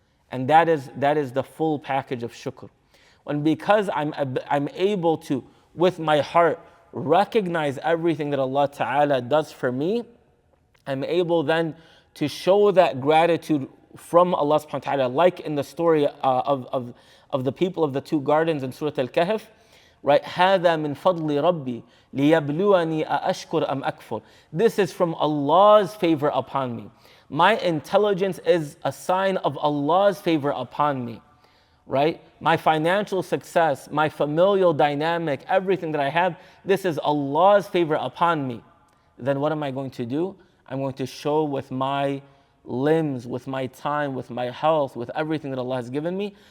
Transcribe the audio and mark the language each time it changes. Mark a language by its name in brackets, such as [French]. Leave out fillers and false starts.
[English] And that is the full package of shukr. When because I'm able to, with my heart, recognize everything that Allah Ta'ala does for me, I'm able then to show that gratitude from Allah subhanahu wa ta'ala, like in the story of the people of the 2 gardens in Surah Al-Kahf, right? [Arabic] هَذَا مِن فَضْلِ رَبِّي لِيَبْلُوَنِي أَأَشْكُرْ أَمْ أَكْفُرْ. [English] This is from Allah's favor upon me. My intelligence is a sign of Allah's favor upon me, right? My financial success, my familial dynamic, everything that I have, this is Allah's favor upon me. Then what am I going to do? I'm going to show with my limbs, with my time, with my health, with everything that Allah has given me.